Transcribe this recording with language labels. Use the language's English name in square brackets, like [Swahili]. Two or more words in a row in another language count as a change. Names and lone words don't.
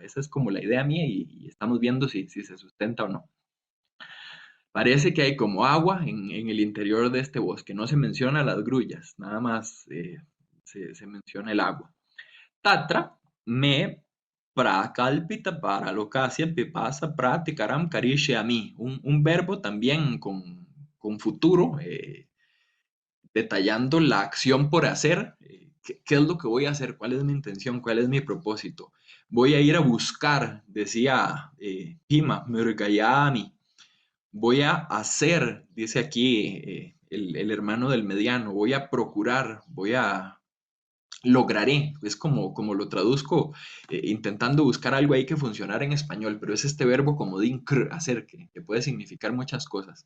[Spanish] Esa es como la idea mía, y estamos viendo si se sustenta o no. Parece que hay como agua en el interior de este bosque. No se menciona las grullas, nada más se menciona el agua. [Sanskrit] Tatra me prakalpita para locasia pipasa pratikaram karishyami. [Spanish] Un verbo también con futuro, detallando la acción por hacer. ¿Qué es lo que voy a hacer? ¿Cuál es mi intención? ¿Cuál es mi propósito? Voy a ir a buscar, decía Pima, Murgayami. Voy a hacer, dice aquí el hermano del mediano, voy a procurar, lograré, es como lo traduzco, intentando buscar algo ahí que funcionara en español, pero es este verbo comodín, hacer, que puede significar muchas cosas.